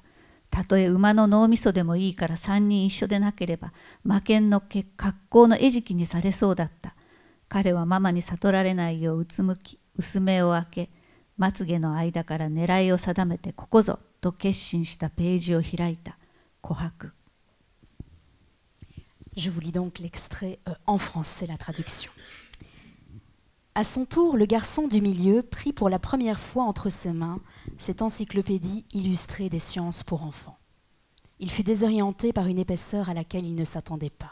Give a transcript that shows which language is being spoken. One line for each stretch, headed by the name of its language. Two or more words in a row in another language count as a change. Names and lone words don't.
Japanese: たとえ馬の脳みそでもいいから3人一緒でなければ魔剣の格好の餌食にされそうだった。彼はママに悟られないよううつむき、薄目を開け、まつげの間から狙いを定めてここぞと決心したページを開いた。琥珀。
French: Je vous lis donc l'extrait en français, la traduction. À son tour, le garçon du milieu prit pour la première fois entre ses mains cette encyclopédie illustrée des sciences pour enfants. Il fut désorienté par une épaisseur à laquelle il ne s'attendait pas.